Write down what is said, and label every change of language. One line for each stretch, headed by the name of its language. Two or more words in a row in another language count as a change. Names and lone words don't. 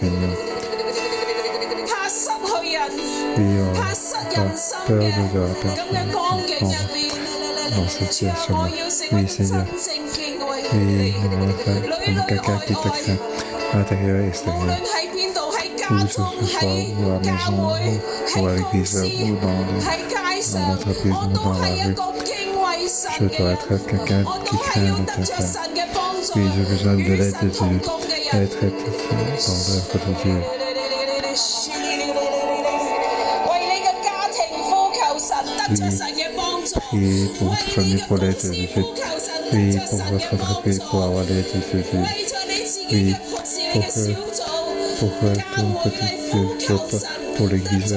Cantonese: 怕失人心嘅咁嘅光景入邊，我要成為真正敬畏你嘅女女外在，無論喺邊度，喺家中、喺教會、喺公司、喺街上，我都係一個敬畏神嘅人，我都係要得着神嘅幫助，與神同工嘅人。
French: Oui, pour votre famille, pour l'aide de Dieu. Oui, pour votre entreprise, pour avoir l'aide de Dieu. Oui, pour ton petit groupe, pour l'église.